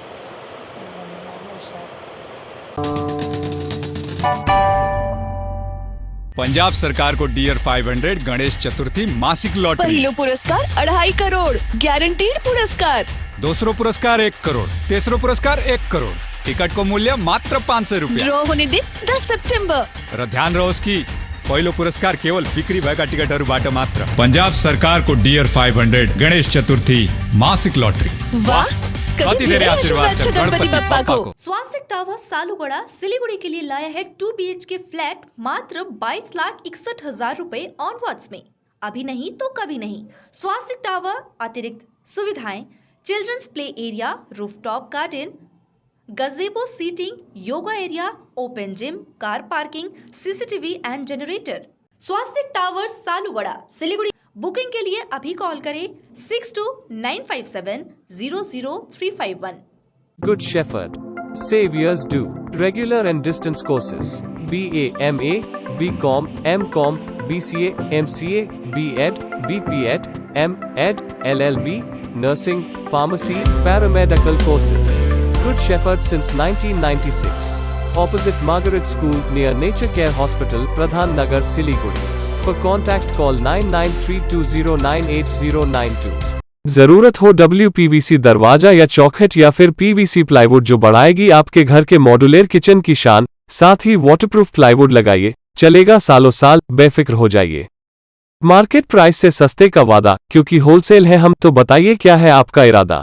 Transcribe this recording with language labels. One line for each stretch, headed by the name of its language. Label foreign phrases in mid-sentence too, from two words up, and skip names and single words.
Nepali: पंजाब सरकार को डियर 500 गणेश चतुर्थी मासिक लॉटरी। पहिलो पुरस्कार 2.5 करोड़, गारंटीड पुरस्कार। दूसरो पुरस्कार 1 करोड़, तेसरो पुरस्कार 1 करोड़। टिकट को मूल्य मात्र 500 रुपया। ड्रॉ होने दिन 10 सितंबर। र ध्यान रहोस् कि पहिलो पुरस्कार केवल बिक्री भएका टिकटहरूबाट मात्र। पंजाब सरकार को डियर 500 गणेश चतुर्थी मासिक लॉटरी। वाह, कति धेरै आशीर्वाद छ गणपति बप्पा को।
Hindi: स्वास्तिक टावर सालुगढ़ा सिलीगुड़ी के लिए लाया है 2 BHK फ्लैट मात्र 22,61,000 रुपए ऑनवर्ड्स में। अभी नहीं तो कभी नहीं। स्वास्तिक टावर अतिरिक्त सुविधाएं,
English: children's play area, rooftop garden, gazebo seating, yoga area, open gym, car parking, CCTV and generator.
Hindi: स्वास्तिक टावर सालुगढ़ा सिलीगुड़ी। बुकिंग के लिए अभी कॉल करें 6295700351।
English: Good Shepherd. Saviors do regular and distance courses. BA, MA, BCom, MCom, BCA, MCA, BEd, BPEd, MEd, LLB, nursing, pharmacy, paramedical courses. Good Shepherd since 1996. Opposite Margaret School near Nature Care Hospital, Pradhan Nagar, Siliguri. For contact call 9932098092.
Hindi: जरूरत हो WPVC दरवाजा या चौखट या फिर
English: PVC plywood
Hindi: जो बढ़ाएगी आपके घर के
English: modular kitchen
Hindi: की शान, साथ ही
English: waterproof plywood
Hindi: लगाइए, चलेगा सालों साल, बेफिक्र हो जाइए।
English: market price
Hindi: से सस्ते का वादा, क्योंकि होलसेल है हम, तो बताइए क्या है आपका इरादा।